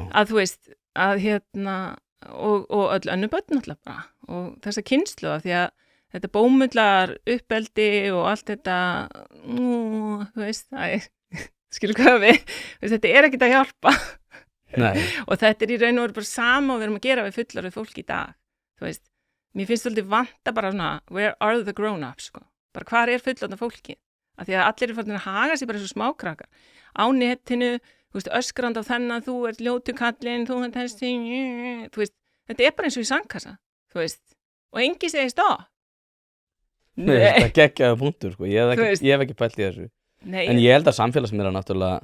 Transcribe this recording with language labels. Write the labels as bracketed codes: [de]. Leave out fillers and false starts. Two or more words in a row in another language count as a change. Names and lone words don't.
[is] Að þú veist, að og öll önnur börn náttúrulega bara og þessa kynslóða því að þetta bómullar uppeldi og allt þetta þú veist, skilur hvað við þetta er ekkert að hjálpa. Nei. Og þetta er í raun og veru bara sama og við erum að gera við fullorðið fólk í dag, þú veist, mér finnst svolítið vanta bara svona, [en] where are the grown-ups, [is] sko, bara hvar er fullorðið fólki, af því að allir eru farin að haga sér bara eins og smákrakkar, á netinu, þú veist, öskrand á þennan, þú ert ljótu kallinn, þú ert þessi, þú veist, þetta er bara eins og í sandkassa, þú veist, og engi segir stopp. Nei, þetta geggjaði punktur, sko, ég hef ekki pælt í þessu, en ég held að samfélagsmiðlar náttúrulega